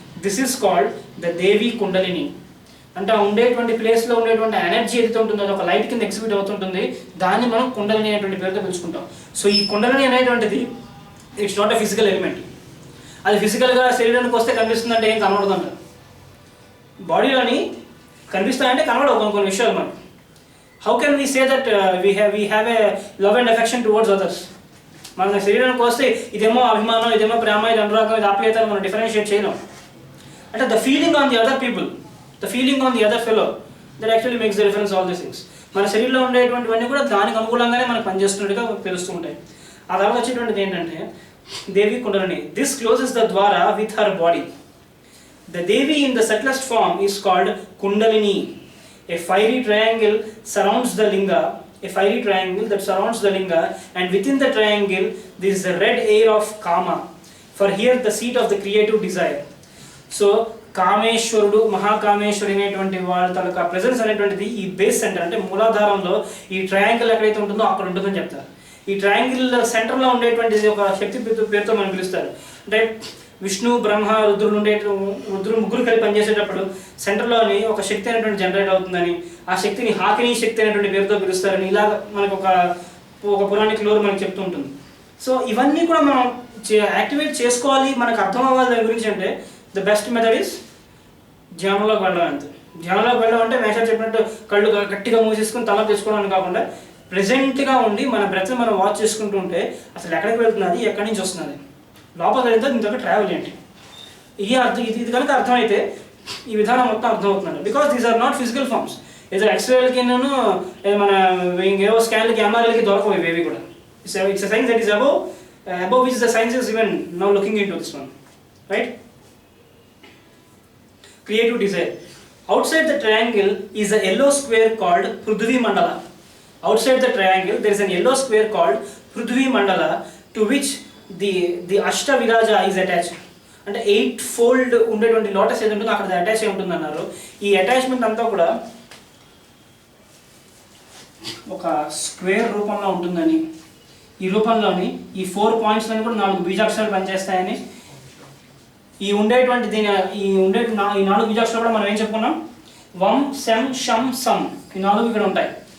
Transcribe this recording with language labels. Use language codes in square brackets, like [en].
[en] This is called the Devi Kundalini. [te] అంటే ఉండేటువంటి ప్లేస్లో ఉండేటువంటి ఎనర్జీ ఏదైతే ఉంటుందో అది ఒక లైట్ కింద ఎగ్జిబిట్ అవుతుంటుంది. దాన్ని మనం కుండలిని అనేటువంటి పేరుతో పిలుచుకుంటాం. సో ఈ కుండలిని అనేటువంటిది [en] It's not a physical element. [te] అది ఫిజికల్గా శరీరానికి వస్తే కనిపిస్తుందంటే ఏం కనబడదు అంటారు. బాడీలోని కనిపిస్తాయంటే కనబడవు కొన్ని విషయాలు మనకు. [en] How can we say that we have a love and affection towards others? [te] మన శరీరానికి వస్తే ఇదేమో అభిమానం, ఇదేమో ప్రేమ, ఇది అనురాగం, ఇది ఆప్యాయత మనం డిఫరెన్షియేట్ చేయలేం. [en] అంటే the feeling on the other people, the feeling on the other fellow, that actually makes the difference, all these things. [te] మన శరీరంలో ఉండేటువంటివన్నీ కూడా దానికి అనుకూలంగానే మనకు పనిచేస్తున్నట్టుగా తెలుస్తూ ఉంటాయి. ఆ తర్వాత వచ్చేటువంటిది ఏంటంటే దేవి కుండలిని. [en] This closes the ద్వార with her body. The Devi in the subtlest form is called Kundalini. A fiery triangle surrounds the linga, a fiery triangle that surrounds the linga, and within the triangle there is the red air of Kama, for here the seat of the creative desire. [te] So కామేశ్వరుడు, Mahakameshwari అనేటువంటి వాళ్ళ తలక presence అనేటువంటిది ఈ base centre అంటే మూలాధారంలో ఈ triangle ఎక్కడైతే ఉంటుందో అక్కడ ఉంటుందని చెప్తారు. ఈ ట్రయాంగిల్ సెంటర్లో ఉండేటువంటిది ఒక శక్తి పేరుతో మనం పిలుస్తారు. అంటే విష్ణు, బ్రహ్మ, రుద్రుడు ముగ్గురు కలిపి పనిచేసేటప్పుడు సెంటర్లోని ఒక శక్తి అనేటువంటి జనరేట్ అవుతుందని, ఆ శక్తిని హాకినీ శక్తి అనేటువంటి పేరుతో పిలుస్తారని ఇలాగ మనకు ఒక పురాణిక లోరు మనకు చెప్తూ ఉంటుంది. సో ఇవన్నీ కూడా మనం యాక్టివేట్ చేసుకోవాలి, మనకు అర్థం అవ్వాలి దాని గురించి. అంటే [en] the best method is [te] ధ్యానంలోకి వెళ్ళడం. అంతే. ధ్యానంలోకి వెళ్ళడం అంటే మేషా చెప్పినట్టు కళ్ళు గట్టిగా మూసేసుకుని తల తెచ్చుకోవడానికి కాకుండా ప్రెజెంట్గా ఉండి మన బ్రెత్ని మనం వాచ్ చేసుకుంటూ ఉంటే అసలు ఎక్కడికి వెళ్తున్నది, ఎక్కడి నుంచి వస్తున్నది, లోపలికి వెళ్తే ఇంతకు ట్రావెల్ ఏంటి, ఇది కనుక అర్థమైతే ఈ విధానం మొత్తం అర్థమవుతున్నాడు. [en] Because these are not physical forms. [te] ఏదో ఎక్స్రేలకి మన ఏవో స్కాన్లకి, ఎంఆర్ఐలకి దొరకవు ఇవేవి కూడా. [en] It's science that is above which the science is even now looking into this one, right? Creative desire. Outside the triangle is a yellow square called Prithvi Mandala. Outside the triangle there is an yellow square called Prithvi Mandala, to which the Ashta Viraja is attached. [te] అంటే 8 fold ఉండేటువంటి lotus ఏది ఉంటుందో అక్కడ attach అయి ఉంటుంది అన్నారు. ఈ attachment అంతా కూడా ఒక స్క్వేర్ రూపంలో ఉంటుందని, ఈ రూపంలోని ఈ 4 పాయింట్స్లని కూడా 4 బీజాక్షరాలు పనిచేస్తాయని, ఈ ఉండేటువంటి ఈ 4 బీజాక్షరాలు కూడా మనం ఏం చెప్పుకున్నాం, వం, శం, షం, సం. ఈ 4 ఇక్కడ ఉంటాయి.